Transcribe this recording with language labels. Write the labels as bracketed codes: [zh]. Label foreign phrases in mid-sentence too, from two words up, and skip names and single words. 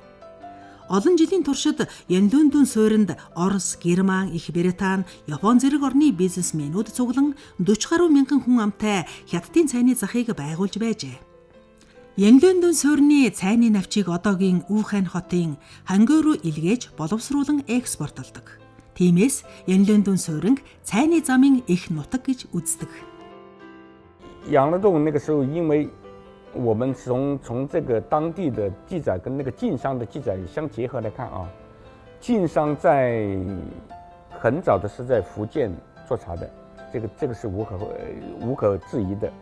[mn] Олон жилийн туршид Янлүн дүүн сууринд Орос, Герман, Их Британи, Япон зэрэг орны бизнесмэнүүд цуглан 40 гаруй мянган хүн амтай Хятадын цайны захыг байгуулж байжээ. Янлүн дүүн суурины цайны навчийг одоогийн Ухань хотын Хангой руу илгээж боловсруулан экспортлдог. Тиймээс Янлүн дүүн сууринг цайны замын их нутаг гэж үздэг. [zh] 养乐洞那个时候，因为我们从这个当地的记载跟那个晋商的记载相结合来看啊，晋商在很早的是在福建做茶的，这个是无可置疑的。